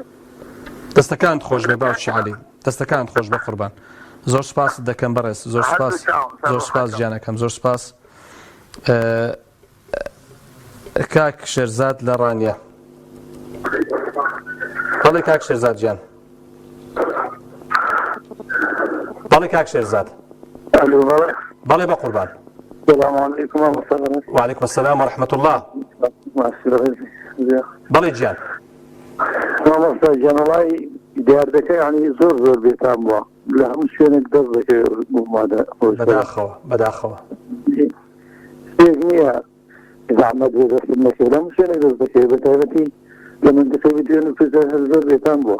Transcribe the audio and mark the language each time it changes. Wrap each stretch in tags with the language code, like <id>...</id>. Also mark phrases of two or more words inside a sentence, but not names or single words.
<ckb>دەستەکانت خۆش بێ باوکی عەلی دەستەکانت خۆش بە قوربان زۆر سپاس دەکەم بەڕێز زۆر سپاس گیانەکەم زۆر سپاس کاک شێرزاد لە ڕانیە بەڵێ کاک شێرزاد گیان بەڵێ کاک شێرزاد بەڵێ بە قوربان</ckb> <ar>السلام عليكم ورحمة الله وعليكم السلام ورحمة الله</ar> <ckb>بەڵێ گیان مامۆستا گیان وڵی دیاردەکە یعنی زۆر بێتام بووە لە هەموو شوێنێک دەست دەکەوێت بۆمادە بەداخەوە شتێک نییە زەحمەت بێ دەستم نەکەوێت لە هەموو شوێنێک دەست دەکەوێت بەتایبەتی لە مندەکەوی دوێن و پێزار زۆر بێتام بووە</ckb>